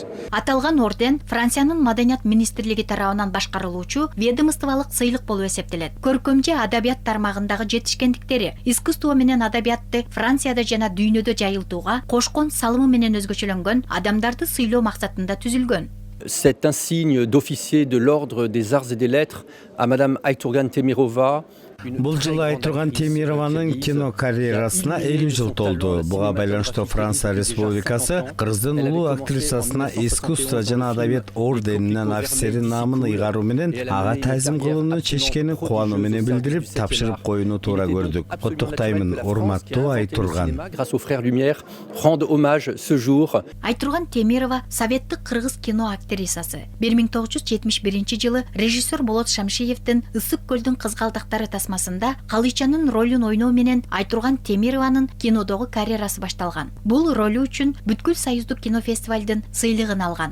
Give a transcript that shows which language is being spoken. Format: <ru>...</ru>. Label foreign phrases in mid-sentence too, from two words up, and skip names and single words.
<ky>Аталган орден Франциянын Маданият министрлиги тарабынан башкарылуучу ведомстволук сыйлык болуп эсептелет. Көркөмчө адабият тармагындагы жетишкендиктери, искусство менен адабиятты Францияда жана дүйнөдө жайылтууга кошкон салымы менен өзгөчөлөнгөн адамдарды сыйлоо максатында түзүлгөн.</ky> <fr>C'est un signe d'officier de l'ordre des arts et des lettres à Madame Aytourgan Temirova.</fr> <ky>Бул жылы Айтурган Темированын кино карьерасына 50 жыл толду. Буга байланыштуу Франция Республикасы Кыргыздын улуу актрисасына искусство жана адабият орденинен офицери наамын ыйгаруу менен ага таазим кылууну чечкени кубануу менен билдирип, тапшырып коюуну туура көрдүк. Куттуктаймын, урматтуу Айтурган.</ky> <fr>Grâce aux frères Lumière, rendre hommage ce jour.</fr> <ky>Айтурган Темирова советтик кыргыз кино актрисасы. 1971 жылы режиссер Болот Шамшиевдин Ысык көлдүн кызгалдактары тасмасында Калычанын ролун ойноо менен Айтурган Темированын кинодогу карьерасы башталган. Бул ролу үчүн бүткүл союздук кинофестивалдын сыйлыгын алган.</ky>